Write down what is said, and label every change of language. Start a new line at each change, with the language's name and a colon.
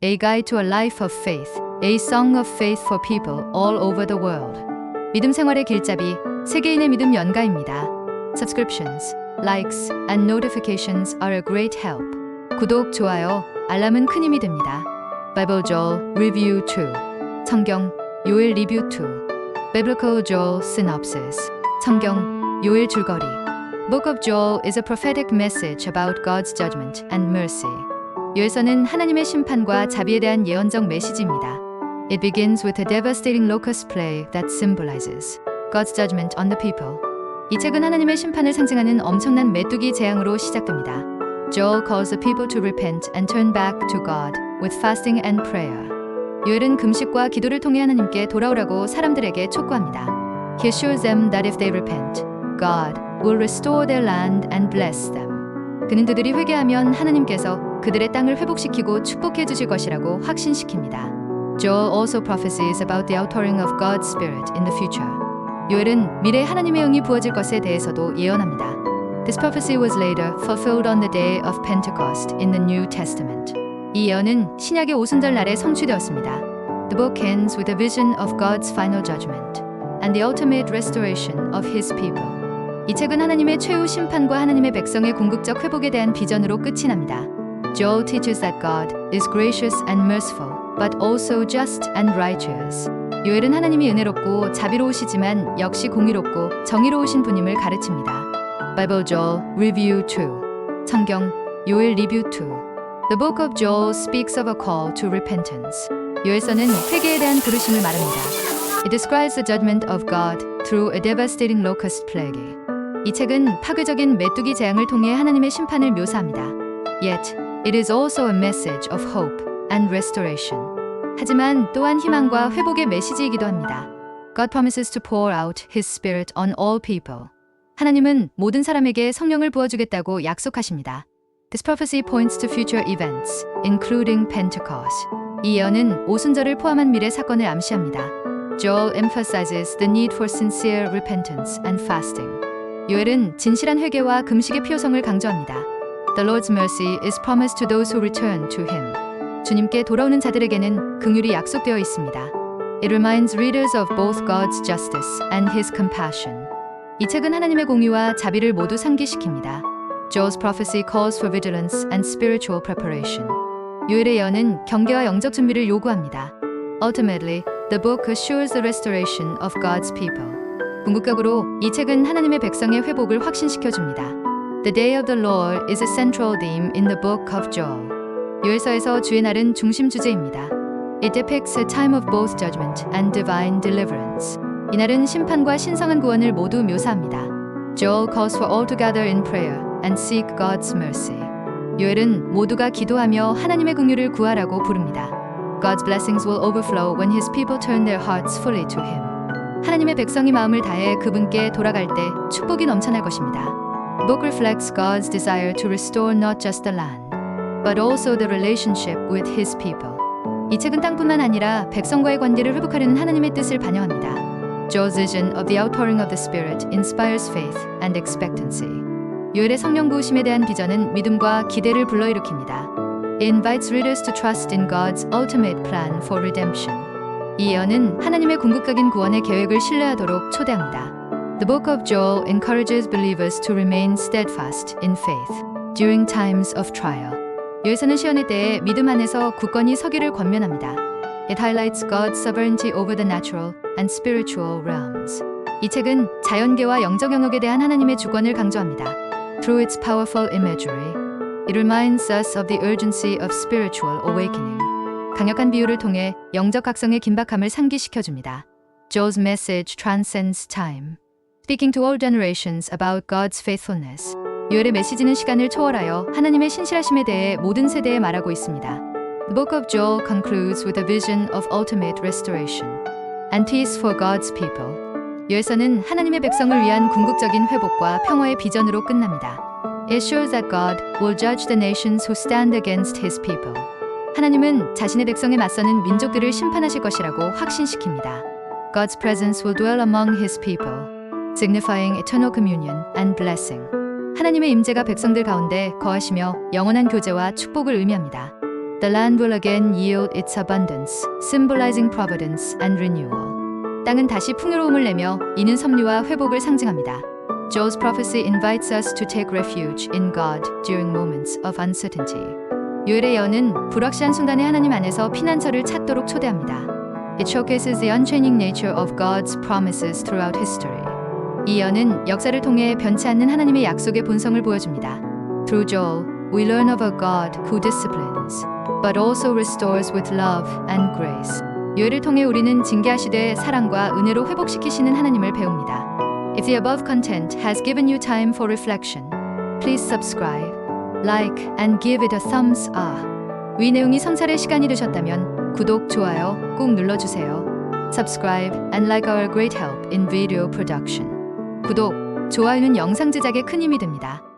English: A Guide to a Life of Faith, A Song of Faith for People all over the world.
Korean: 믿음 생활의 길잡이, 세계인의 믿음 연가입니다.
English: Subscriptions, likes, and notifications are a great help.
Korean: 구독, 좋아요, 알람은 큰 힘이 됩니다.
English: Bible Joel Review 2.
Korean: 성경, 요엘 리뷰 2.
English: Biblical Joel Synopsis.
Korean: 성경, 요엘 줄거리.
English: Book of Joel is a prophetic message about God's judgment and mercy.
Korean: 요엘서는 하나님의 심판과 자비에 대한 예언적 메시지입니다.
English: It begins with a devastating locust plague that symbolizes God's judgment on the people.
Korean: 이 책은 하나님의 심판을 상징하는 엄청난 메뚜기 재앙으로 시작됩니다.
English: Joel calls the people to repent and turn back to God with fasting and prayer.
Korean: 요엘은 금식과 기도를 통해 하나님께 돌아오라고 사람들에게 촉구합니다.
English: He assures them that if they repent, God will restore their land and bless them.
Korean: 그는 그들이 회개하면 하나님께서 그들의 땅을 회복시키고 축복해 주실 것이라고 확신시킵니다.
English: Joel also prophesies about the outpouring of God's Spirit in the future.
Korean: 요엘은 미래에 하나님의 영이 부어질 것에 대해서도 예언합니다.
English: This prophecy was later fulfilled on the day of Pentecost in the New Testament.
Korean: 이 예언은 신약의 오순절 날에 성취되었습니다.
English: The book ends with a vision of God's final judgment and the ultimate restoration of His people.
Korean: 이 책은 하나님의 최후 심판과 하나님의 백성의 궁극적 회복에 대한 비전으로 끝이 납니다.
English: Joel teaches that God is gracious and merciful, but also just and righteous.
Korean: 요엘은 하나님이 은혜롭고 자비로우시지만 역시 공의롭고 정의로우신 분임을 가르칩니다.
English: Bible Joel Review 2.
Korean: 성경, 요엘 리뷰 2.
English: The book of Joel speaks of a call to repentance.
Korean: 요엘서는 회개에 대한 부르심을 말합니다.
English: It describes the judgment of God through a devastating locust plague.
Korean: 이 책은 파괴적인 메뚜기 재앙을 통해 하나님의 심판을 묘사합니다.
English: Yet, it is also a message of hope and restoration.
Korean: 하지만 또한 희망과 회복의 메시지이기도 합니다.
English: God promises to pour out His Spirit on all people.
Korean: 하나님은 모든 사람에게 성령을 부어주겠다고 약속하십니다.
English: This prophecy points to future events, including Pentecost.
Korean: 이 예언은 오순절을 포함한 미래 사건을 암시합니다.
English: Joel emphasizes the need for sincere repentance and fasting.
Korean: 요엘은 진실한 회개와 금식의 필요성을 강조합니다.
English: The Lord's mercy is promised to those who return to Him.
Korean: 주님께 돌아오는 자들에게는 긍휼이 약속되어 있습니다.
English: It reminds readers of both God's justice and His compassion.
Korean: 이 책은 하나님의 공의와 자비를 모두 상기시킵니다.
English: Joel's prophecy calls for vigilance and spiritual preparation.
Korean: 요엘의 예언은 경계와 영적 준비를 요구합니다.
English: Ultimately, the book assures the restoration of God's people.
Korean: 궁극적으로 이 책은 하나님의 백성의 회복을 확신시켜줍니다.
English: The day of the Lord is a central theme in the book of Joel.
Korean: 요엘서에서 주의 날은 중심 주제입니다.
English: It depicts a time of both judgment and divine deliverance.
Korean: 이 날은 심판과 신성한 구원을 모두 묘사합니다.
English: Joel calls for all to gather in prayer and seek God's mercy.
Korean: 요엘은 모두가 기도하며 하나님의 긍휼을 구하라고 부릅니다.
English: God's blessings will overflow when His people turn their hearts fully to Him.
Korean: 하나님의 백성이 마음을 다해 그분께 돌아갈 때 축복이 넘쳐날 것입니다.
English: The book reflects God's desire to restore not just the land, but also the relationship with His people.
Korean: 이 책은 땅뿐만 아니라 백성과의 관계를 회복하려는 하나님의 뜻을 반영합니다.
English: Joel's vision of the outpouring of the Spirit inspires faith and expectancy.
Korean: 요엘의 성령 부으심에 대한 비전은 믿음과 기대를 불러일으킵니다.
English: It invites readers to trust in God's ultimate plan for redemption.
Korean: 이 예언은 하나님의 궁극적인 구원의 계획을 신뢰하도록 초대합니다.
English: The book of Joel encourages believers to remain steadfast in faith during times of trial.
Korean: 요엘서는 시험의 때에 믿음 안에서 굳건히 서기를 권면합니다.
English: It highlights God's sovereignty over the natural and spiritual realms.
Korean: 이 책은 자연계와 영적 영역에 대한 하나님의 주권을 강조합니다.
English: Through its powerful imagery, it reminds us of the urgency of spiritual awakening.
Korean: 강력한 비유를 통해 영적 각성의 긴박함을 상기시켜줍니다.
English: Joel's message transcends time, speaking to all generations about God's faithfulness.
Korean: 요엘의 메시지는 시간을 초월하여 하나님의 신실하심에 대해 모든 세대에 말하고 있습니다.
English: The book of Joel concludes with a vision of ultimate restoration and peace for God's people.
Korean: 요엘서는 하나님의 백성을 위한 궁극적인 회복과 평화의 비전으로 끝납니다.
English: It assures that God will judge the nations who stand against His people.
Korean: 하나님은 자신의 백성에 맞서는 민족들을 심판하실 것이라고 확신시킵니다.
English: God's presence will dwell among His people, signifying eternal communion and blessing.
Korean: 하나님의 임재가 백성들 가운데 거하시며 영원한 교제와 축복을 의미합니다.
English: The land will again yield its abundance, symbolizing providence and renewal.
Korean: 땅은 다시 풍요로움을 내며 이는 섭리와 회복을 상징합니다.
English: Joel's prophecy invites us to take refuge in God during moments of uncertainty.
Korean: 요엘의 예언은 불확실한 순간에 하나님 안에서 피난처를 찾도록 초대합니다.
English: It showcases the unchanging nature of God's promises throughout history.
Korean: 이 예언은 역사를 통해 변치 않는 하나님의 약속의 본성을 보여줍니다.
English: Through Joel, we learn of a God who disciplines, but also restores with love and grace.
Korean: 요엘을 통해 우리는 징계하시되 사랑과 은혜로 회복시키시는 하나님을 배웁니다.
English: If the above content has given you time for reflection, please subscribe, like, and give it a thumbs up.
Korean: 위 내용이 성찰의 시간이 되셨다면 구독, 좋아요 꼭 눌러주세요.
English: Subscribe and like our great help in video production.
Korean: 구독, 좋아요는 영상 제작에 큰 힘이 됩니다.